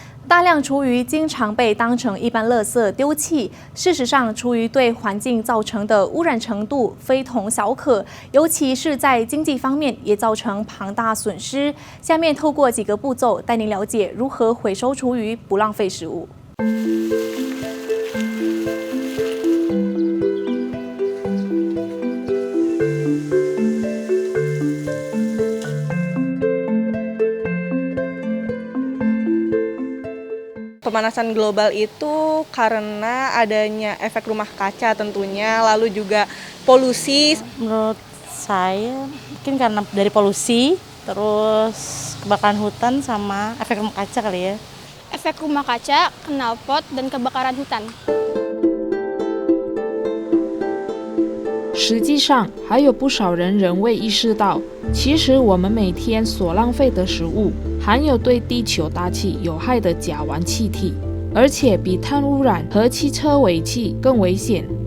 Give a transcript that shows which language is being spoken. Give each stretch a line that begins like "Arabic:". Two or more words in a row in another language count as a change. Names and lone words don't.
Chinese: 大量厨余经常被当成一般垃圾丢弃，事实上，厨余对环境造成的污染程度非同小可，尤其是在经济方面也造成庞大损失。下面透过几个步骤带您了解如何回收厨余，不浪费食物。
Indonesian: Pemanasan global itu karena adanya efek rumah kaca tentunya, lalu juga polusi. Menurut saya mungkin karena dari polusi, terus kebakaran hutan sama efek rumah kaca kali ya. Efek rumah kaca, knalpot, dan kebakaran hutan.
Chinese: 实际上，还有不少人仍未意识到，其实我们每天所浪费的食物，含有对地球大气有害的甲烷气体，而且比碳污染和汽车尾气更危险。